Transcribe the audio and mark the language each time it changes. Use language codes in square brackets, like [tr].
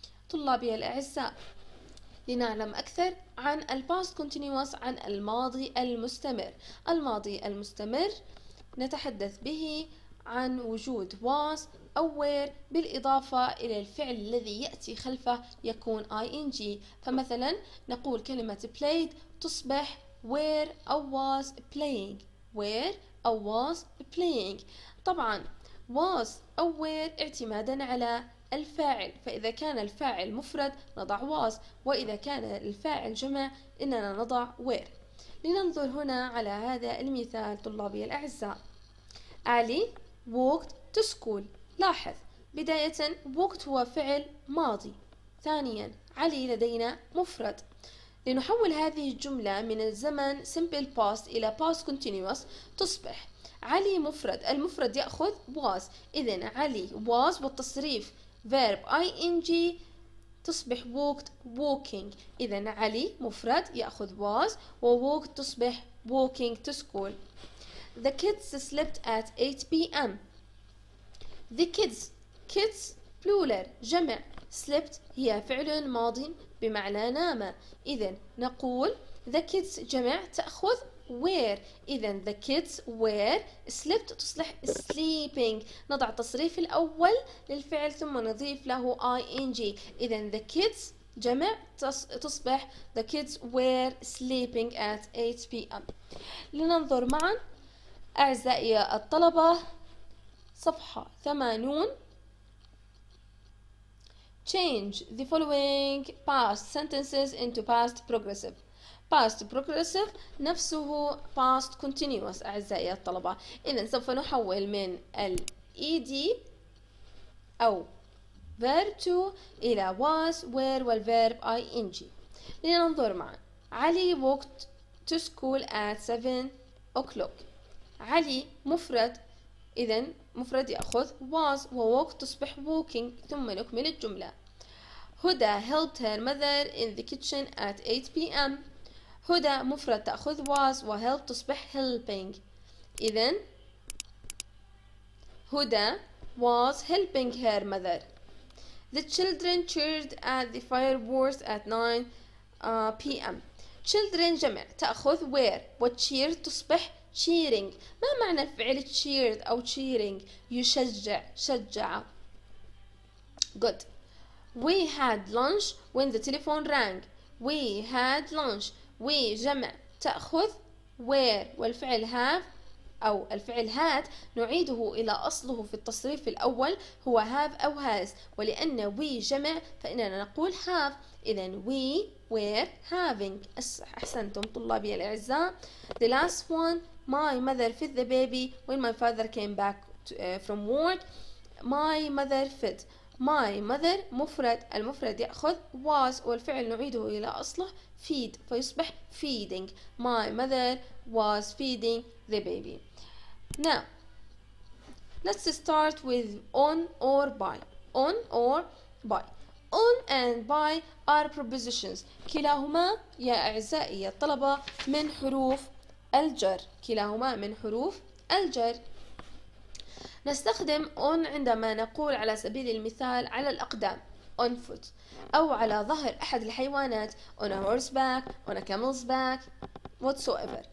[ar] طلابي الأعزاء، لنعلم أكثر عن past continuous، عن الماضي المستمر. الماضي المستمر نتحدث به عن وجود was أو were بالإضافة إلى الفعل الذي يأتي خلفه يكون ing. فمثلا نقول كلمة played تصبح were أو was playing، were أو was playing. طبعا was أو were اعتمادا على الفاعل، فإذا كان الفاعل مفرد نضع was، وإذا كان الفاعل جمع إننا نضع were. لننظر هنا على هذا المثال طلابي الأعزاء. [en] علي walked to school. [ar] لاحظ بداية walked هو فعل ماضي، ثانيا علي لدينا مفرد. لنحول هذه الجملة من الزمن simple past إلى past continuous تصبح علي مفرد، المفرد يأخذ was، إذن علي was والتصريف verb ing تصبح walked walking. إذن علي مفرد يأخذ was، وwalked تصبح [en] walking to school. The kids slept at 8 p.m. The kids plural [ar] جمع، slept هي فعل ماض بمعنى نام، إذن نقول the kids جمع تأخذ were، إذن [en] the kids were slept [ar] تصلح sleeping. نضع التصريف الأول للفعل ثم نضيف له ing، إذن [en] the kids جمع تصبح the kids were sleeping at 8 p.m. [ar] لننظر معا أعزائي الطلبة صفحة 80. [en] Change the following past sentences into past progressive. past progressive نفسه past continuous [ar] أعزائي الطلبة. إذن سوف نحول من ال ed أو verb to إلى was were والverb ing. لننظر معا. [en] علي walked to school at 7 o'clock. [ar] علي مفرد، إذن مفرد يأخذ was، وwalk تصبح walking. ثم نكمل الجملة. [en] هدى helped her mother in the kitchen at 8 p.m. [ar] هدى مفرد تأخذ was، وhelp تصبح helping. [en] إذن هدى was helping her mother. The children cheered at the fireworks at 9 p.m. children [ar] جمع تأخذ [en] were، وcheer تصبح cheering. [ar] ما معنى الفعل cheered أو cheering؟ يشجع، شجع. [en] good. We had lunch when the telephone rang. We had lunch. [ar] we جمع تأخذ were، والفعل have أو الفعل had نعيده إلى أصله في التصريف الأول هو have أو has، ولأن we جمع فإننا نقول have. [en] إذن we were having. [ar] أحسنتم طلابي الأعزاء. [en] The last one. My mother fed the baby when my father came back from work. My mother fed. My mother [ar] مفرد، المفرد يأخذ was، والفعل نعيده إلى أصله feed فيصبح feeding. [en] My mother was feeding the baby. Now let's start with on or by. On or by. On and by are prepositions. [ar] كلاهما يا أعزائي الطلبة من حروف الجر، كلاهما من حروف الجر. نستخدم on عندما نقول على سبيل المثال على الأقدام [en] on foot، [ar] أو على ظهر أحد الحيوانات [en] on a horseback, on a camel's back, whatsoever.